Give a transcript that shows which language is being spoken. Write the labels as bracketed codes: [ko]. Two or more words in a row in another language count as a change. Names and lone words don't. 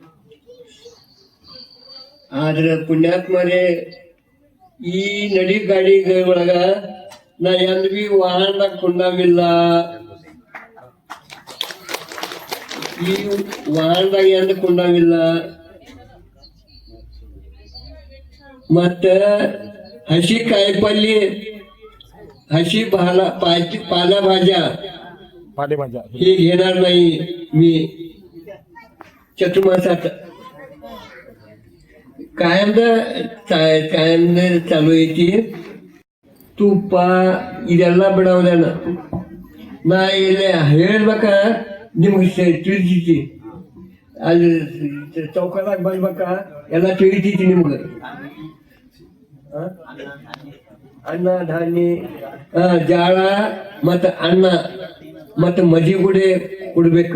[kn] ಆದ್ರೆ ಪುಣ್ಯಾತ್ಮರೇ, ಈ ನಡಿ ಗಾಡಿ ಒಳಗ ನಾ ಎಂದ್ ಬಿ ವಾಹನದಾಗ ಕೊಂಡಾಗಿಲ್ಲ, ಈ ವಾಹನದಾಗ ಎಂದ ಕೊಂಡಾಗಿಲ್ಲ. ಮತ್ತ ಹಸಿ ಕಾಯಿಪಲ್ಲೆ, [mr] हशी पालेभाज्या हे घेणार नाही मी चतुर्मासात. कायम चालू ಐತಿ. [kn] ತುಪ್ಪ ಇದೆಲ್ಲ ಬಿಡೋದೇನ ನಾ ಇಲ್ಲಿ ಹೇಳ್ಬೇಕ ನಿಮ್ಗೆ ತಿಳಿತೈತಿ. ಅಲ್ಲಿ ಚೌಕದಾಗ ಬರ್ಬೇಕ ಎಲ್ಲ ತಿಳಿತೈತಿ ನಿಮ್ಗೆ. ಅನ್ನ ಧಾನ್ಯ ಜಾಳ ಮತ್ತು ಅನ್ನ ಮತ್ತು ಮಜ್ಜಿಗುಡೆ ಕುಡ್ಬೇಕು.